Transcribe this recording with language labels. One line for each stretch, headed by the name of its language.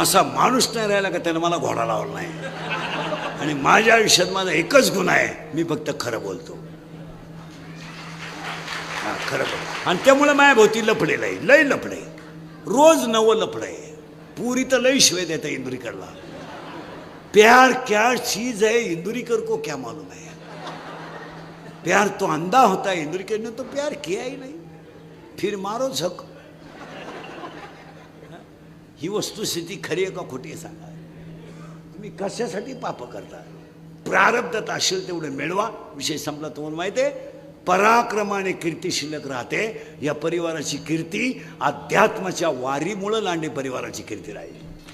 Marathi: असा माणूस नाही राहिला का त्यानं मला घोडा लावला नाही. आणि माझ्या आयुष्यात माझा एकच गुण आहे, मी फक्त खरं बोलतो. खरं बोलतो. आणि त्यामुळे माझ्या भोवती लफडेल आहे, लय लफडे, रोज नवं लफड आहे. पुरी तर लय शिवाय देता इंदुरीकरला.
Hindi: प्यार क्या चीज है इंदुरीकर को क्या मालूम है. प्यार तो अंधा होता है, इंदुरीकर ने तो प्यार किया ही नहीं, फिर मारो झक.
Marathi: ही वस्तुस्थिती खरी आहे का खोटी आहे सांगा. तुम्ही कशासाठी पाप करता? प्रारब्धात असेल तेवढं मिळवा, विषय संपला. तुम्हाला माहिती आहे, पराक्रमाने कीर्ती शिल्लक राहते. या परिवाराची कीर्ती अध्यात्माच्या वारीमुळे लांडे परिवाराची कीर्ती राहील.